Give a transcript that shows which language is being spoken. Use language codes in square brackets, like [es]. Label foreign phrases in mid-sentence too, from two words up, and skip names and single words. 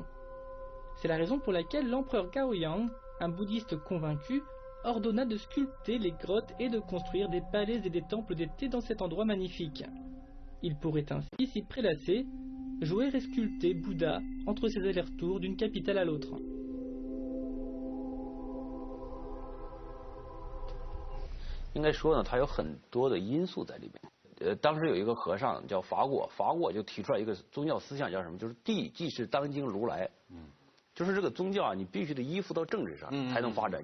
[fr] C'est la raison pour laquelle l'empereur Gaoyang, un bouddhiste convaincu, ordonna de sculpter les grottes et de construire des palais et des temples d'été dans cet endroit magnifique. Il pourrait ainsi s'y prélasser, jouer et sculpter Bouddha entre ses allers-retours d'une capitale à l'autre. [zh] 应该说呢，它有很多的因素在里面。当时有一个和尚叫法果，法果就提出来一个宗教思想，叫什么？就是地即是当今如来。就是这个宗教啊，你必须得依附到政治上才能发展。